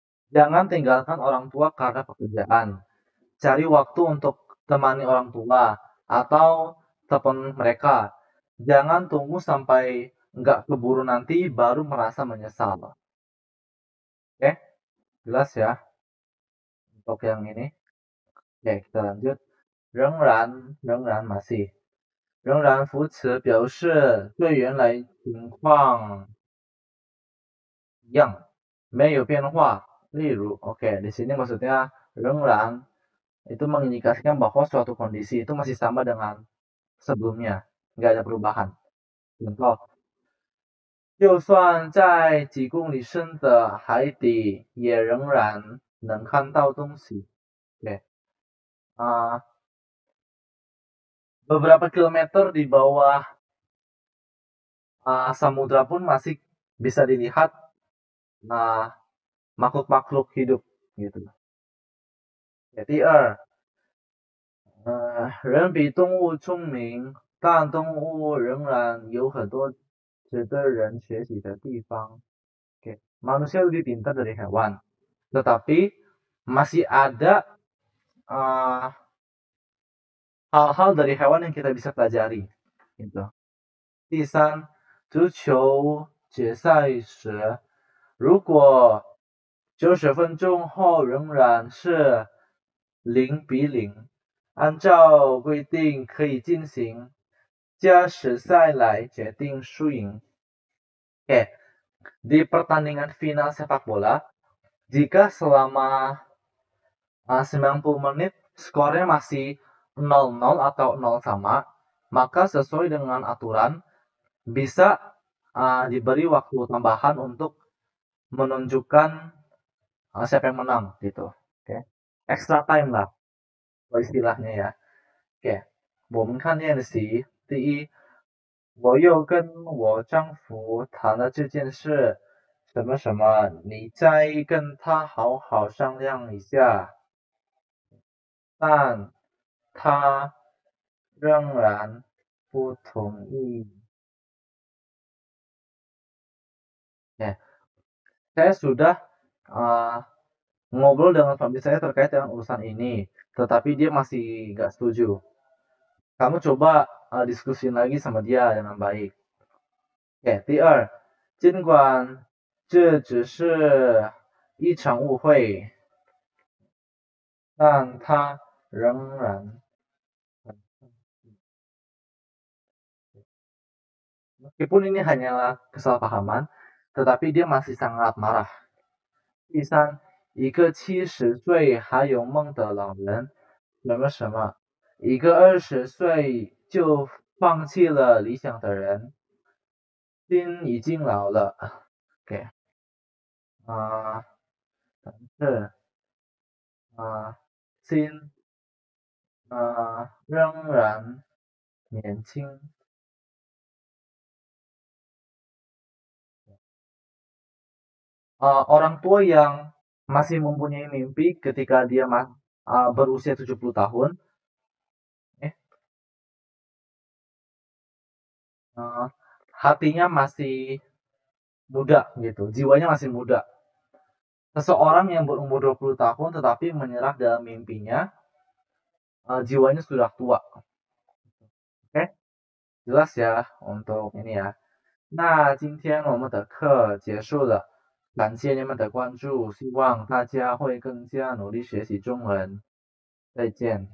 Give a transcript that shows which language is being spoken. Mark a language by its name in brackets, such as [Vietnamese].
[Indonesian] Jangan tinggalkan orang tua karena pekerjaan. Cari waktu untuk temani orang tua atau telepon mereka. Jangan tunggu sampai nggak keburu nanti baru merasa menyesal. Oke, jelas ya untuk yang ini. Oke, kita lanjut. 仍然 masih. [Chinese] 仍然扶持表示对原来情况一样，没有变化。 [Indonesian] 例如, oke, di sini maksudnya 仍然 itu mengindikasikan bahwa suatu kondisi itu masih sama dengan sebelumnya, nggak ada perubahan. [Chinese] Contoh, 就算在几公里深的海底，也仍然能看到东西。 [Indonesian] Oke. Beberapa kilometer di bawah samudra pun masih bisa dilihat makhluk-makhluk hidup gitu. [Chinese] 第二，人比动物聪明，但动物仍然有很多值得人学习的地方。 [Indonesian] Oke, manusia lebih pintar dari hewan, tetapi masih ada hal-hal dari hewan yang kita bisa pelajari. Gitu. [Chinese] 第三，足球决赛时，如果90分钟后仍然是0-0，按照规定可以进行加时赛来决定输赢。 [Indonesian] Oke, di pertandingan final sepak bola, jika selama 90 menit skornya masih 0-0 atau 0 sama, maka sesuai dengan aturan bisa diberi waktu tambahan untuk menunjukkan siapa yang menang gitu. Oke. Extra time lah istilahnya ya. Oke. [Chinese] 我们看练习，第一，我又跟我丈夫谈了这件事，什么什么，你再跟他好好商量一下。但他仍然不同意。 [Indonesian] Ya, saya sudah ngobrol dengan suami saya terkait dengan urusan ini, tetapi dia masih nggak setuju. Kamu coba diskusin lagi sama dia dengan baik. Oke, [Chinese] 第二，尽管这只是一场误会，但他仍然 [Indonesian] meskipun ini hanyalah kesalahpahaman, tetapi dia masih sangat marah. [Chinese] 第三，一个70岁还有梦的老人，什么什么，一个20岁就放弃了理想的人，心已经老了。 OK，是心仍然年轻。 [Indonesian] Orang tua yang masih mempunyai mimpi ketika dia berusia 70 tahun, hatinya masih muda gitu, jiwanya masih muda. Seseorang yang berumur 20 tahun tetapi menyerah dalam mimpinya, jiwanya sudah tua. Oke, jelas ya untuk ini ya. [Chinese] 那今天我们的课结束了，感谢你们的关注，希望大家会更加努力学习中文。再见。